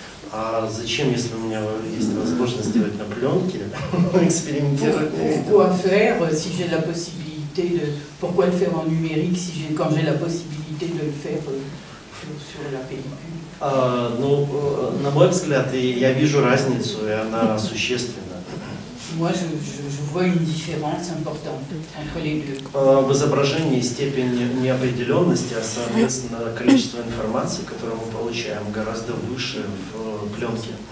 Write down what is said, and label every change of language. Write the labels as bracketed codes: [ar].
[ru] А зачем, если у меня есть возможность сделать на пленке, экспериментировать? [fr] Pourquoi faire si j'ai la possibilité de... Pourquoi le faire en numérique quand j'ai la possibilité de le faire sur la pellicule? [ru] Ну, на мой взгляд, я вижу разницу, и она существенна. [fr] Moi, je vois une différence importante entre les deux. [ru] В изображении степень неопределенности, а соответственно количество информации, которую мы получаем, гораздо выше в пленке.